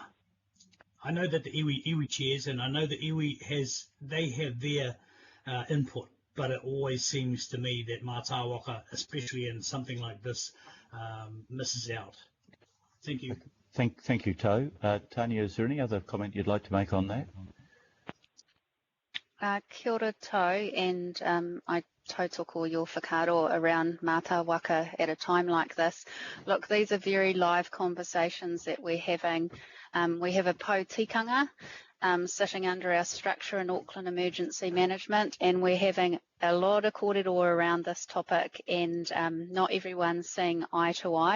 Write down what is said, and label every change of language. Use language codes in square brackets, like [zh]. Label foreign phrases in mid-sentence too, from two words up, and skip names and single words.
[en] I know that the iwi chairs, and I know that iwi have their input, but it always seems to me that Mātāwaka, especially in something like this, misses out. Thank you. Thank you, Tau. Tanya, is there any other comment you'd like to make on that? [mi] Kia ora tau, [en] and I tautoko your whakaaro around Mātāwaka at a time like this. Look, these are very live conversations that we're having. We have a pautikanga sitting under our structure in Auckland Emergency Management, and we're having a lot of kōrero around this topic, and not everyone's seeing eye to eye.